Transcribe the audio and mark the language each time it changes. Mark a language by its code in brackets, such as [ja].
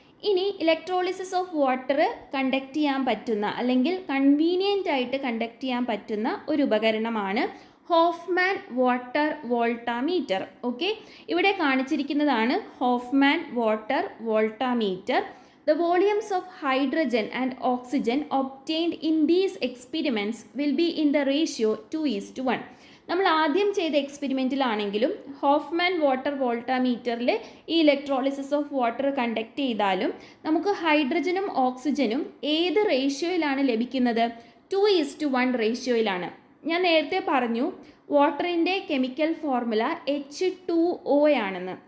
[ml] ഇനി electrolysis of water conduct ചെയ്യാൻ പറ്റുന്ന അല്ലെങ്കിൽ കൺവീനിയൻ്റ് ആയിട്ട് കണ്ടക്ട് ചെയ്യാൻ പറ്റുന്ന ഒരു ഉപകരണമാണ് ഹോഫ്മാൻ വാട്ടർ വോൾട്ടാമീറ്റർ. ഓക്കെ, ഇവിടെ കാണിച്ചിരിക്കുന്നതാണ് Hoffman water voltameter. [en] The volumes of hydrogen and oxygen obtained in these experiments will be in the ratio 2:1. [ml] നമ്മൾ ആദ്യം ചെയ്ത എക്സ്പെരിമെൻറ്റിലാണെങ്കിലും ഹോഫ്മാൻ വാട്ടർ വോൾട്ടാമീറ്ററിൽ ഈ ഇലക്ട്രോളിസിസ് ഓഫ് വാട്ടർ കണ്ടക്ട് ചെയ്താലും നമുക്ക് ഹൈഡ്രജനും ഓക്സിജനും ഏത് റേഷ്യോയിലാണ് ലഭിക്കുന്നത്? 2:1 റേഷ്യോയിലാണ്. ഞാൻ നേരത്തെ പറഞ്ഞു വാട്ടറിൻ്റെ കെമിക്കൽ ഫോർമുല H2O ആണെന്ന്.